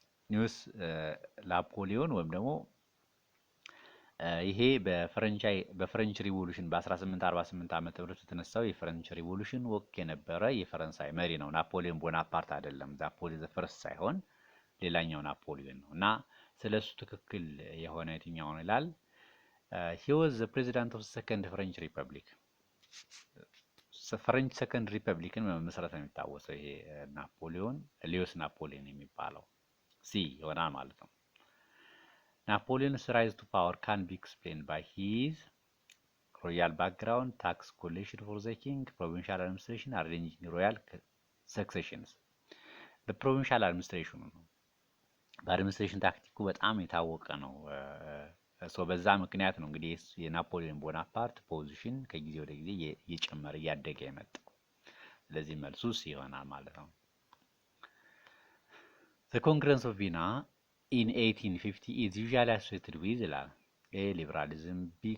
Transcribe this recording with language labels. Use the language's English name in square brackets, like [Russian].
[Amharic] ሉዊስ ናፖሊዮን ወይም ደግሞ ይሄ በፍሬንች ሪቮሉሽን በ1848 ዓመተ ምህረት የተነሳው የፍሬንች ሪቮሉሽን ወቅት የነበረ የፈረንሳይ መሪ ነው። ናፖሊዮን ቦናፓርት አይደለም። ናፖሊዮን ዘ ፈርስት ሳይሆን ሌላኛው ናፖሊዮን ነው። እና ስለሱ ትክክል የሆነ የትኛው ነው ይላል። [English] he was the president of the second French Republic. [Amharic] ፍሬንች ሰከንድ ሪፐብሊክን መመስረት ነው የሚታወሰው ይሄ ናፖሊዮን ሉዊስ ናፖሊዮን የሚባለው ሲ ይሆናል ማለት ነው። [English] ናፖሊዮን's rise to power can be explained by his royal background, tax collection for the king, provincial administration, arranging royal successions. [Amharic] በፕሮቪንሻል አድሚኒስትሬሽኑ ነው። በአድሚኒስትሬሽን ታክቲኩ በጣም የታወቀ ነው። ሶ በዛ ምክንያት ነው እንግዲህ የናፖሊዮን ቦናፓርት ፖዚሽን ከጊዜ ወደ ጊዜ እየጨመረ እያደገ የመጣው። ስለዚህ መልሱ ይሆናል ማለት ነው። [English] The Congress of Vienna in 1850 is usually associated with [Amharic] ይላል። [English] A. liberalism, B.